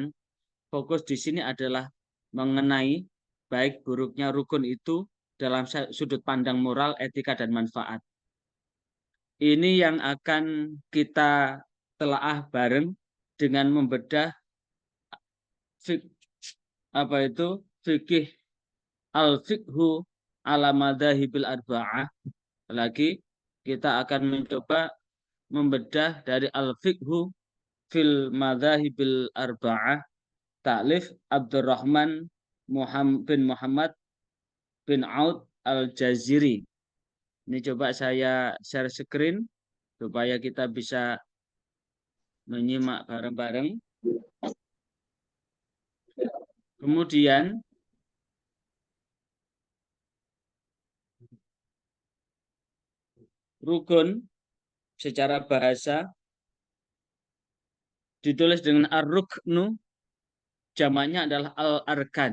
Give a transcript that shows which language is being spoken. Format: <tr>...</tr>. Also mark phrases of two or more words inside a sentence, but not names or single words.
<id>Fokus di sini adalah mengenai baik buruknya rukun itu dalam sudut pandang moral, etika, dan manfaat. Ini yang akan kita telaah bareng dengan membedah fikih al-fiqhu ala madzahibil arba'ah. Lagi kita akan mencoba membedah dari al-fiqhu fil madzahibil arba'ah ta'lif Abdurrahman bin Muhammad bin Aud Al-Jaziri. Ini coba saya</id> <en>share screen</en> <id>supaya kita bisa menyimak bareng-bareng. Kemudian rukun secara bahasa ditulis dengan ar-ruknu, jamaknya adalah al-arkan.</id>